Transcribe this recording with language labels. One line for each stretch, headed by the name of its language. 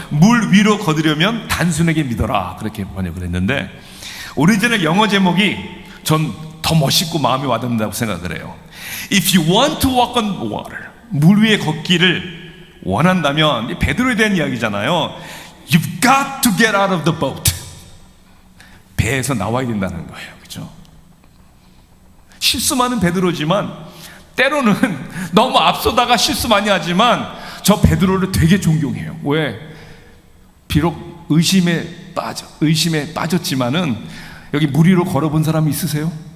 Korean: 물 위로 거두려면 단순하게 믿어라, 그렇게 번역을 했는데, 오리지널 영어 제목이 전 더 멋있고 마음에 와닿는다고 생각을 해요.
English: If you want to walk on water,
Korean: 물 위에 걷기를 원한다면, 베드로에 대한 이야기잖아요.
English: You've got to get out of the boat.
Korean: 배에서 나와야 된다는 거예요. 그렇죠? 실수 많은 베드로지만 때로는 너무 앞서다가 실수 많이 하지만 저 베드로를 되게 존경해요. 왜? 비록 의심에 빠졌지만은, 여기 물 위로 걸어본 사람이 있으세요?